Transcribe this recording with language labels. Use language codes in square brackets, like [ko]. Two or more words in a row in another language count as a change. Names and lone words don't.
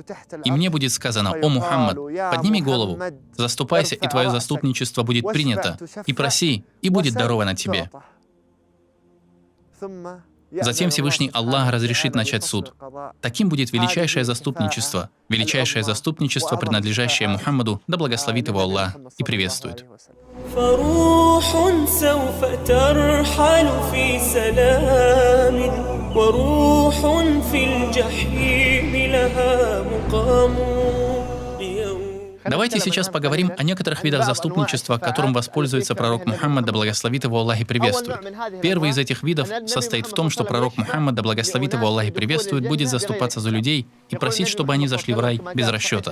[ru] И мне будет сказано: О, Мухаммад, подними голову, заступайся, и твое заступничество будет принято, и проси, и будет даровано тебе». Затем Всевышний Аллах разрешит начать суд. Таким будет величайшее заступничество, принадлежащее Мухаммаду, да благословит его Аллах и приветствует. [ar] فروح سوف ترحل في سلام وروح في الجحيم لها مقام. [ru] Давайте сейчас поговорим о некоторых видах заступничества, которым воспользуется пророк Мухаммад, да благословит его Аллах и приветствует. Первый из этих видов состоит в том, что пророк Мухаммад, да благословит его Аллах и приветствует, будет заступаться за людей и просить, чтобы они зашли в рай без расчета.